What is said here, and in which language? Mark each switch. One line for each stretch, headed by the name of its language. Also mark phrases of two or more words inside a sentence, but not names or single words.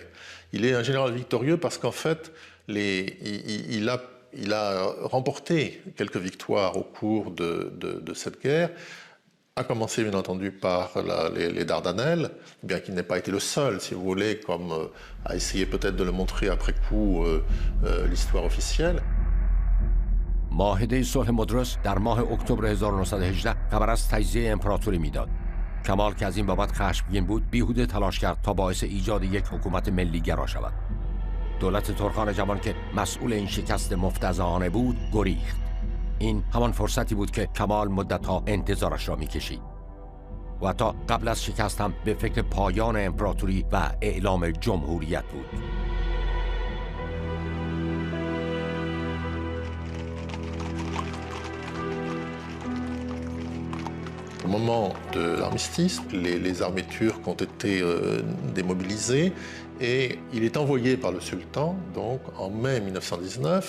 French: Il est un général victorieux parce qu'en fait, il a remporté quelques victoires au cours de cette guerre, à commencer bien entendu par les Dardanelles, bien qu'il n'ait pas été le seul, si vous voulez, comme a essayé peut-être de le montrer après coup l'histoire officielle.
Persian: معاهده صلح مدرس در ماه اکتبر 1918 خبر از تجزیه امپراتوری میداد. کمال که از این بابت خشمگین بود، بیهوده تلاش کرد تا باعث ایجاد یک حکومت ملی‌گرا شود. دولت ترکان جوان که مسئول این شکست مفتضحانه بود، گریخت. این همان فرصتی بود که کمال مدت‌ها انتظارش را می‌کشید. و حتی قبل از شکست هم به فکر پایان امپراتوری و اعلام جمهوریت بود.
French: Au moment de l'armistice, les armées turques ont été démobilisées et il est envoyé par le sultan, donc en mai 1919.